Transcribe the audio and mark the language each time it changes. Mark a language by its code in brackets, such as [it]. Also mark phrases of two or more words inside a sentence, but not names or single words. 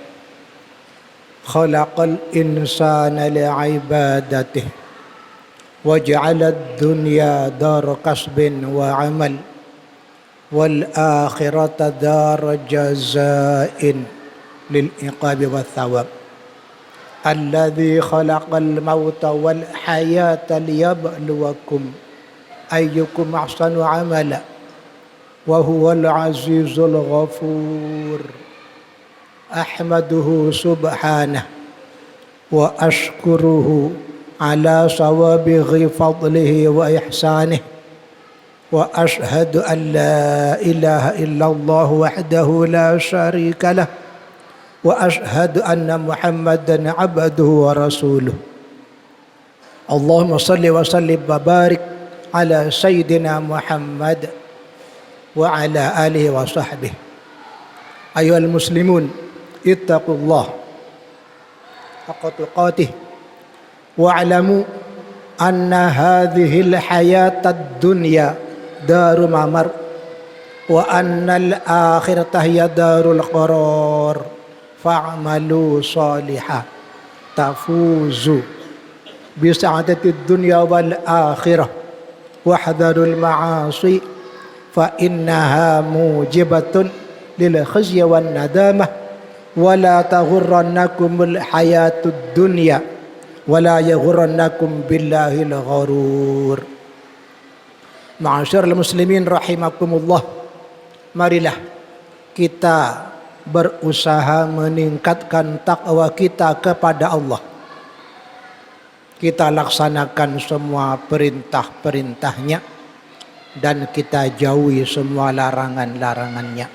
[ar] خلق الإنسان لعبادته وجعل الدنيا دار كسب وعمل والآخرة دار جزاء للعقاب والثواب. الذي خلق الموت والحياة ليبلوكم أيكم أحسن عملا وهو العزيز الغفور. أحمده سبحانه وأشكره على سوابغ فضله وإحسانه. وأشهد أن لا إله إلا الله وحده لا شريك له. وأشهد أن محمدا عبده ورسوله. اللهم صل وسلم وبارك على سيدنا محمد وعلى آله وصحبه. أيها المسلمون اتقوا الله حق تقاته واعلموا أن هذه الحياة الدنيا دار ممر وأن الآخرة هي دار القرار فاعملوا صالحا تفوزوا بسعادة الدنيا والآخرة واحذروا المعاصي فإنها موجبة للخزي والندامة ولا تغرنكم الحياة الدنيا ولا يغرنكم بالله الغرور. معاشر المسلمين رحمكم الله, [id] marilah kita berusaha meningkatkan takwa kita kepada Allah. Kita laksanakan semua perintah-perintahnya dan kita jauhi semua larangan-larangannya.